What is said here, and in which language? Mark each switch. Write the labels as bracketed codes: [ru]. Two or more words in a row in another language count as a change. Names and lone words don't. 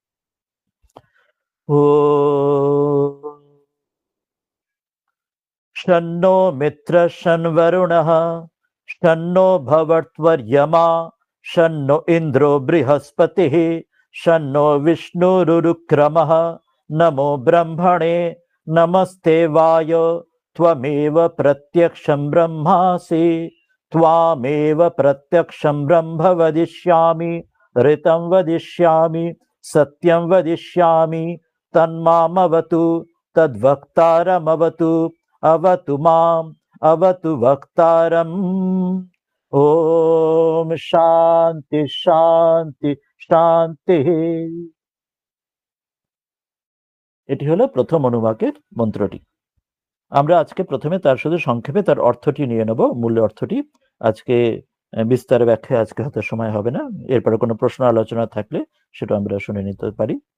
[sa] ও শন্নো মিত্র শন্বরুণঃ শন্নো ভবত্বর্যমা শন্নো ইন্দ্রো বৃহস্পতিঃ শন্নো বিষ্ণুরুক্রমঃ নমো ব্রহ্মণে নমস্তে বায় त्वमेव प्रत्यक्षं ब्रह्मासि त्वामेव प्रत्यक्षं ब्रह्म वदिष्यामि ऋतं वदिष्यामि सत्यं वदिष्यामि तन्मामवतु तद्वक्तारमवतु अवतु माम् अवतु वक्तारम्। ओम शांति शांति शांति। [bn] এটি হলো প্রথম অনুবাকের মন্ত্রটি। আমরা আজকে প্রথমে তার শুধু সংক্ষেপে তার অর্থটি নিয়ে নেব, মূল অর্থটি। আজকে বিস্তার ব্যাখ্যা আজকে হয়তো সময় হবে না, এরপরে কোনো প্রশ্ন আলোচনা থাকলে সেটা আমরা শুনে নিতে পারি।